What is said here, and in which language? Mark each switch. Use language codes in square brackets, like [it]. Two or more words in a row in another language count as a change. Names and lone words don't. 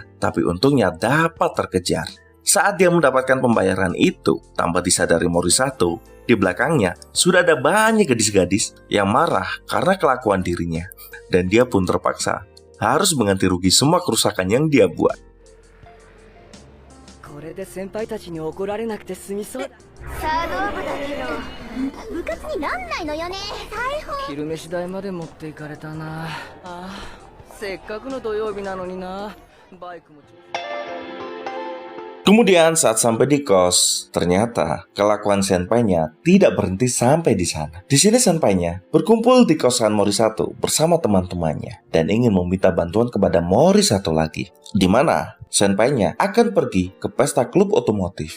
[id] Tapi untungnya dapat terkejar. Saat dia mendapatkan pembayaran itu, tanpa disadari Morisato, di belakangnya sudah ada banyak gadis-gadis yang marah karena kelakuan dirinya. Dan dia pun terpaksa harus mengganti rugi semua kerusakan yang dia buat. [ja] これで先輩たちに怒られなくて済みそうだ。茶道部だけど部活になんないのよね。裁縫昼飯代まで持っていかれたな。せっかくの土曜日なのにな。バイクも [id] Kemudian saat sampai di kos, ternyata kelakuan senpainya tidak berhenti sampai di sana. Di sini senpainya berkumpul di kosan Morisato bersama teman-temannya dan ingin meminta bantuan kepada Morisato lagi, di mana senpainya akan pergi ke pesta klub otomotif.